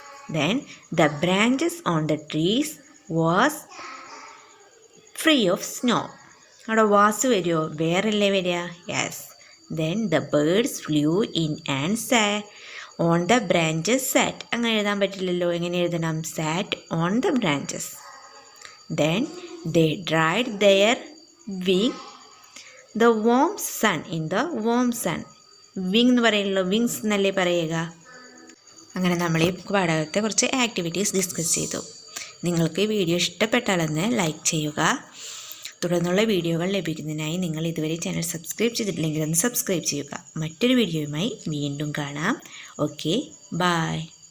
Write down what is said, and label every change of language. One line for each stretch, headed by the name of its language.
English: Then the branches on the trees was free of snow.
Malayalam: അവിടെ
English: was
Malayalam: വരുമോ? വേറല്ലേ വരിക?
English: Yes. Then the birds flew in and on the branches sat.
Malayalam: അങ്ങനെ എഴുതാൻ പറ്റില്ലല്ലോ. എങ്ങനെ എഴുതണം?
English: Sat on the branches. Then they dried their wing the warm sun in the warm sun.
Malayalam: Wing എന്ന് പറയുള്ളൂ, വിങ്സ് എന്നല്ലേ പറയുക. അങ്ങനെ നമ്മൾ ഈ പാഠത്തെ കുറച്ച് ആക്ടിവിറ്റീസ് ഡിസ്കസ് ചെയ്തു. നിങ്ങൾക്ക് ഈ വീഡിയോ ഇഷ്ടപ്പെട്ടാലെന്ന് ലൈക്ക് ചെയ്യുക. തുടർന്നുള്ള വീഡിയോകൾ ലഭിക്കുന്നതിനായി നിങ്ങൾ ഇതുവരെ ചാനൽ സബ്സ്ക്രൈബ് ചെയ്തിട്ടില്ലെങ്കിൽ ഒന്ന് സബ്സ്ക്രൈബ് ചെയ്യുക. മറ്റൊരു വീഡിയോയുമായി വീണ്ടും കാണാം. Okay, by.